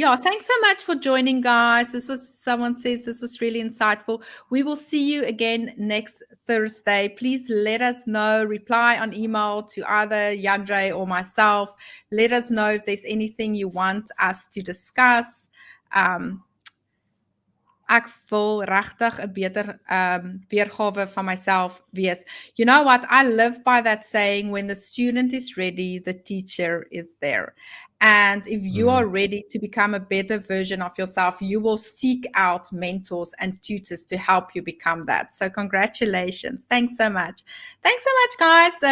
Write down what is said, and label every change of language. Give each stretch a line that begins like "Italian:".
English: yeah, thanks so much for joining, guys. Someone says this was really insightful. We will see you again next Thursday. Please let us know, reply on email to either Jandre or myself. Let us know if there's anything you want us to discuss.
Afrikaans: um Ek wil regtig 'n beter weergawe van myself wees.
English: You know what? I live by that saying, when the student is ready, the teacher is there. And if you Mm. are ready to become a better version of yourself, you will seek out mentors and tutors to help you become that. So congratulations. Thanks so much. Thanks so much, guys.